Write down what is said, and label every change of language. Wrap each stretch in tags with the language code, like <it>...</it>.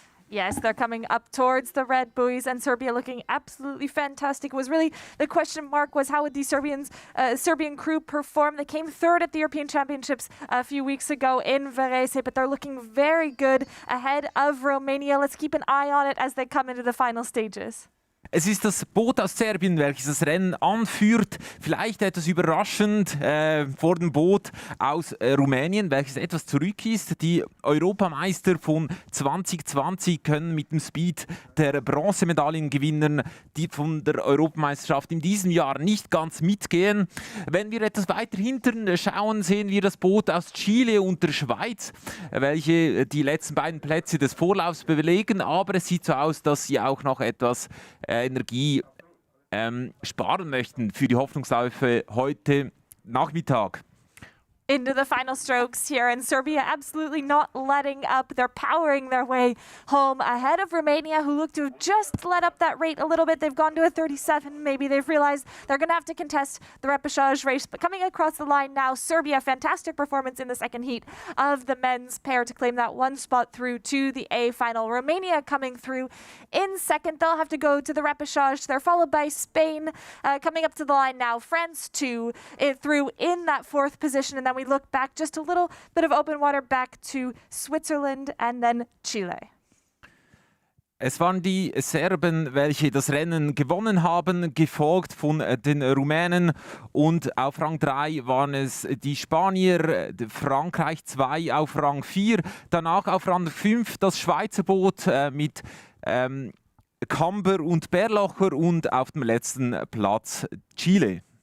<en>Yes, they're coming up towards the red buoys, and Serbia looking absolutely fantastic. It was really the question mark was how would the Serbian crew perform? They came third at the European Championships a few weeks ago in Varese, but they're looking very good ahead of Romania. Let's keep an eye on it as they come into the final stages.</en> <de>Es ist das Boot aus Serbien, welches das Rennen anführt. Vielleicht etwas überraschend vor dem Boot aus Rumänien, welches etwas zurück ist. Die Europameister von 2020 können mit dem Speed der Bronzemedaillengewinner, die von der Europameisterschaft in diesem Jahr nicht ganz mitgehen. Wenn wir etwas weiter hinten schauen, sehen wir das Boot aus Chile und der Schweiz, welche die letzten beiden Plätze des Vorlaufs belegen. Aber es sieht so aus, dass sie auch noch etwas Energie sparen möchten für die Hoffnungsläufe heute Nachmittag.</de> <en>Into the final strokes here, and Serbia absolutely not letting up. They're powering their way home ahead of Romania, who look to have just let up that rate a little bit. They've gone to a 37. Maybe they've realized they're going to have to contest the repechage race. But coming across the line now, Serbia, fantastic performance in the second heat of the men's pair to claim that one spot through to the A final. Romania coming through in second. They'll have to go to the repechage. They're followed by Spain coming up to the line now. France too, through in that fourth position, and then we look back just a little bit of open water back to Switzerland and then Chile.</en> <de>Es waren die Serben, welche das Rennen gewonnen haben, gefolgt von den Rumänen, und auf Rang 3 waren es die Spanier, Frankreich 2 auf Rang 4, danach auf Rang 5 das Schweizer Boot mit Camber und Berlocher und auf dem letzten Platz Chile.</de>